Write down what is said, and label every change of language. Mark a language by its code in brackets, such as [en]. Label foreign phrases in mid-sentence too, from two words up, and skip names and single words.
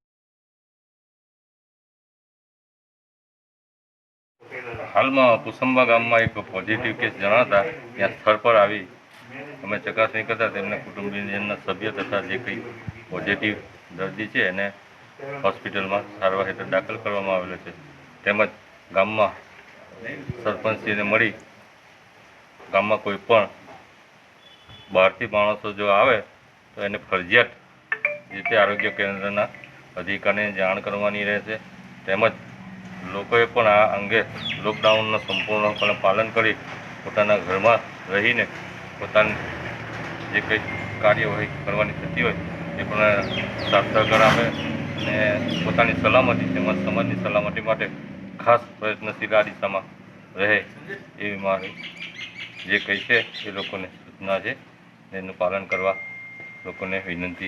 [gu] હાલ માં કુસુમ્બા ગામ માં એક [en] positive case [gu] જણાતા ત્યા સ્થળ પર આવી અમે ચકાસણી કરતા તેમને કુટુંબીજનના સભ્ય તથા જે કઈ પોઝિટિવ દર્દી હૈ એને હોસ્પિટલ માં સારવાર હેઠળ દાખલ કરવામાં આવેલો છે। તેમજ ગામ માં સરપંચશ્રીને મળી ગામ માં કોઈપણ બહારથી માણસો જો આવે તો એને ફરજિયાત જે આરોગ્ય કેન્દ્રના અધિકારીને જાણ કરવાની રહેશે। તેમજ લોકોએ પણ આ અંગે લોકડાઉન સંપૂર્ણપણે પાલન કરી પોતાના ઘરમાં રહીને પોતાની જે કઈ કાર્યવાહી કરવાની થતી હોય એ પણ સાર્થક આપે અને પોતાની સલામતી તેમજ સમાજની સલામતી માટે ખાસ પ્રયત્નશીલ આ દિશામાં રહે એવી મારી જે કઈ છે એ લોકોને સૂચના છે એનું પાલન કરવા લોકોને વિનંતી।